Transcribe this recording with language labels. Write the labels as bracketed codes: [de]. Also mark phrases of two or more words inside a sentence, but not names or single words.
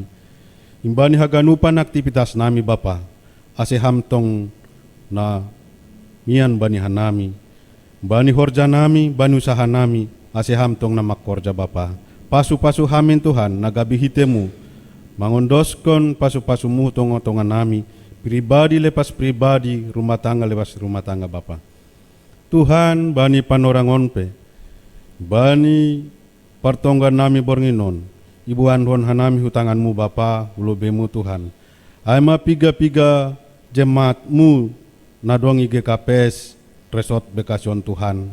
[bts] Imbani haganupan aktivitas nami Bapa. Ase hamtong na mian bani hanami. Bani horja nami, bani usaha nami. Ase hamtong na makorja Bapa. Pasu-pasu hamin Tuhan nagabihitemu. Mangondoskon pasu-pasumu tongo-tongan nami. Pribadi lepas pribadi, rumah tangga lepas rumah tangga Bapa. Tuhan bani panorangon pe. Bani pertonggan nami bornginon. Ibu andon hanami hutanganmu Bapa, ulubemu Tuhan. Aima piga-piga jemaatmu nadongi GKPS Resort Bekasion Tuhan.